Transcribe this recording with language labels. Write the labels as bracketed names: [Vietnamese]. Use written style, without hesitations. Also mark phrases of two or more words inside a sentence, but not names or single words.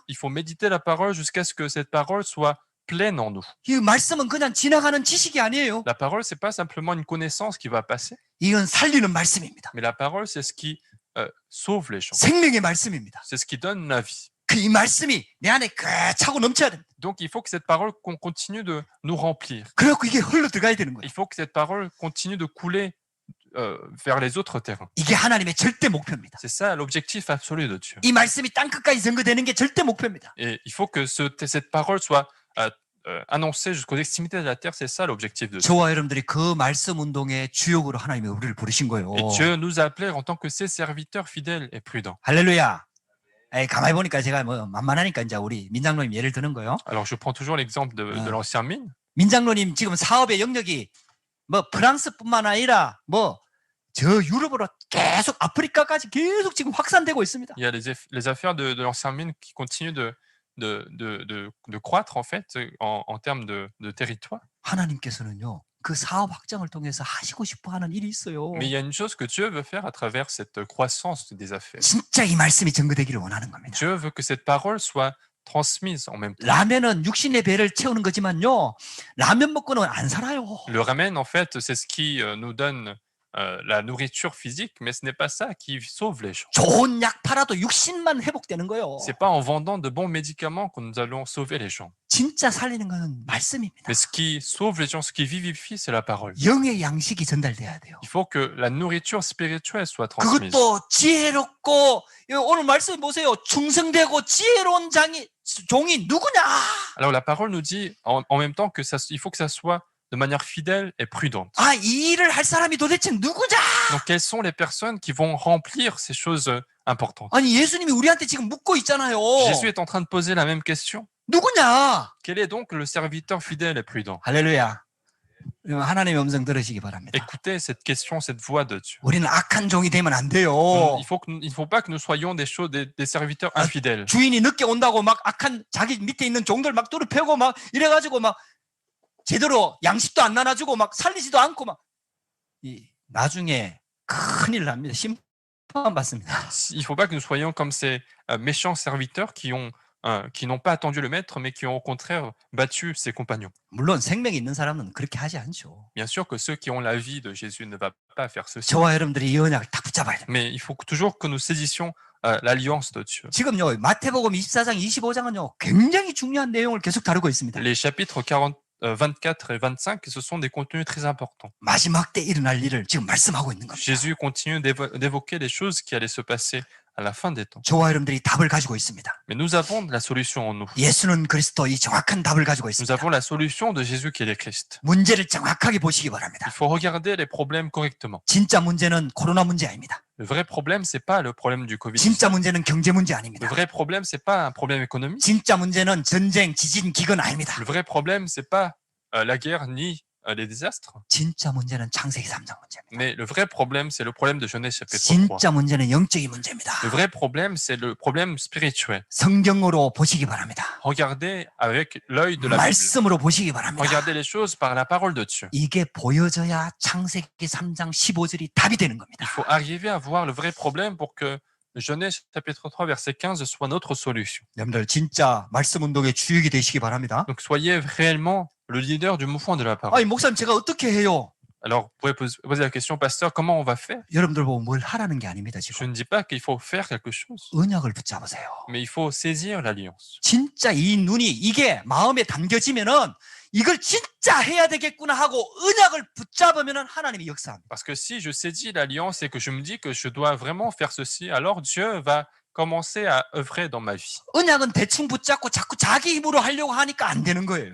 [French] Il faut méditer la parole jusqu'à ce que cette parole soit pleine en nous. [Korean] 이 말씀은 그냥 지나가는 지식이 아니에요. [French] La parole, c'est pas simplement une connaissance qui va passer, [Korean] 이건 살리는 말씀입니다. [French] mais la parole, c'est ce qui sauve les gens. [Korean] 생명의 말씀입니다. [French] C'est ce qui donne la vie. [Korean] 그 이 말씀이 내 안에 차고 넘쳐야 됩니다. [French] Donc, il faut que cette parole continue de nous remplir. [Korean] 그래갖고 이게 흘러 들어가야 되는 거예요. [French] Il faut que cette parole continue de couler vers les autres terrains. [Korean] 이게 하나님의 절대 목표입니다. [French] C'est ça l'objectif absolu de Dieu. [Korean] 이 말씀이 땅 끝까지 전거되는 게 절대 목표입니다. [French] Et il faut que cette parole soit annoncée jusqu'aux extrémités de la terre. C'est ça l'objectif de Dieu. [Korean] 저와 여러분들이 그 말씀 운동의 주역으로 하나님이 우리를 부르신 거예요. [French] Et Dieu nous a appelés en tant que ses serviteurs fidèles et prudents. [Korean] 할렐루야. 가만히 보니까 제가 뭐 만만하니까 이제 우리 민장로님 예를 드는 거예요. [French] Alors, je prends toujours l'exemple de l'ancien mine. [Korean] 민장로님 지금 사업의 영역이 뭐 프랑스뿐만 아니라 뭐 저 유럽으로 계속 아프리카까지 계속 지금 확산되고 있습니다. [French] Il y a les affaires de l'ancien mine qui continuent de croître en fait en termes de territoire. [Korean] 하나님께서는요. 그 사업 확장을 통해서 하시고 싶어 하는 일이 있어요. [French] Mais il y a une chose que Dieu veut faire à travers cette croissance des affaires. [Korean] 진짜 이 말씀이 전거되기를 원하는 겁니다. [French] Dieu veut que cette parole soit transmise en même temps. [Korean] 라면은 육신의 배를 채우는 거지만요. 라면 먹고는 안 살아요. [French] Le ramen, en fait, c'est ce qui nous donne la nourriture physique, mais ce n'est pas ça qui sauve les gens. [Korean] 좋은 약 팔아도 육신만 회복되는 거예요. [French] C'est pas en vendant de bons médicaments que nous allons sauver les gens. [Korean] 진짜 살리는 건 말씀입니다. [French] Mais ce qui sauve les gens, ce qui vivifie, c'est la parole. [Korean] 영의 양식이 전달돼야 돼요. [French] Il faut que la nourriture spirituelle soit transmise. [Korean] 그것도 지혜롭고 오늘 말씀 보세요. 충성되고 지혜로운 종이 누구냐? [French] Alors la parole nous dit en même temps que il faut que ça soit de manière fidèle et prudente. [Korean] 아, 이 일을 할 사람이 도대체 누구냐? [French] Donc quelles sont les personnes qui vont remplir ces choses importantes? [Korean] 아니 예수님이 우리한테 지금 묻고 있잖아요. [French] Jésus est en train de poser la même question. [Korean] 누구냐? [French] Quel est donc le serviteur fidèle et prudent? [Korean] 할렐루야. 하나님의 음성 들으시기 바랍니다. [French] Écoutez cette question, cette voix de Dieu. [Korean] 우리는 악한 종이 되면 안 돼요. [French] Il faut pas que nous soyons des serviteurs infidèles. [Korean] 주인이 늦게 온다고 막 악한 자기 밑에 있는 종들 막 뚜루 패고 막 이래가지고 막 제대로 양식도 안 나눠주고 막 살리지도 않고 막 나중에 큰일 납니다. 심판 받습니다. [French] Il faut pas que nous soyons comme ces méchants serviteurs qui n'ont pas attendu le maître, mais qui ont au contraire battu ses compagnons. [Korean] 물론 생명이 있는 사람은 그렇게 하지 않죠. [French] Bien sûr que ceux qui ont la vie de Jésus ne vont pas faire ceci. [Korean] 저와 여러분들이 이 언약을 딱 붙잡아야 됩니다. [French] Mais il faut toujours que nous saisissions l'alliance de Dieu. [Korean] 지금요, 마태복음 24장, 25장은요, 굉장히 중요한 내용을 계속 다루고 있습니다. [French] Les chapitres 24 et 25, ce sont des contenus très importants. [Korean] 마지막 때 일어날 일을 지금 말씀하고 있는 겁니다. [French] Jésus continue d'évoquer les choses qui allaient se passer à la fin des temps. [Korean] 저와 여러분들이 답을 가지고 있습니다. [French] Mais nous avons la solution en nous. [Korean] 예수는 그리스도, 이 정확한 답을 가지고 [French] Nous [Korean] 있습니다. [French] avons la solution de Jésus qui est le Christ. [Korean] 문제를 정확하게 보시기 바랍니다. [French] Il faut regarder les problèmes correctement. [Korean] 진짜 문제는 코로나 문제 아닙니다. [French] Le vrai problème, c'est pas le problème du Covid. [Korean] 진짜 문제는 경제 문제 [French] Le [Korean] 아닙니다. [French] vrai problème, c'est pas un problème économique. [Korean] 진짜 문제는 전쟁, 지진, 기근 아닙니다. [French] Le vrai problème, c'est pas la guerre ni les désastres. [Korean] 진짜 문제는 창세기 3장 문제입니다. [French] Mais le vrai problème, c'est le problème de Genèse chapitre 3. [Korean] 진짜 문제는 영적인 문제입니다. [French] Le vrai problème, c'est le problème spirituel. [Korean] 성경으로 보시기 바랍니다. [French] Regardez avec l'œil de la Bible. [Korean] 말씀으로 보시기 바랍니다. [French] Regardez les choses par la parole de Dieu. [Korean] 이게 보여져야 창세기 3장 15절이 답이 되는 겁니다. [French] Il faut arriver à voir le vrai problème pour que Genèse chapitre 3 verset 15 soit notre solution. [Korean] 여러분들 진짜 말씀 운동의 주역이 되시기 바랍니다. [French] Donc soyez réellement le leader du mouvement de la parole. [Korean] 아니 목사님 제가 어떻게 해요? [French] Alors, vous pouvez poser la question, pasteur, comment on va faire? [Korean] 여러분들 보고 뭘 하라는 게 아닙니다. [French] Je [Korean] 지금 [French] ne dis pas qu'il faut faire quelque chose, [Korean] 언약을 붙잡으세요. [French] mais il faut saisir l'alliance. [Korean] 진짜 이 눈이 이게 마음에 담겨지면은 이걸 진짜 해야 되겠구나 하고 언약을 붙잡으면은 하나님이 역사합니다. [French] Parce que si je saisis l'alliance et que je me dis que je dois vraiment faire ceci, alors Dieu va commencer à œuvrer dans ma vie. [Korean] 언약은 대충 붙잡고 자꾸 자기 힘으로 하려고 하니까 안 되는 거예요.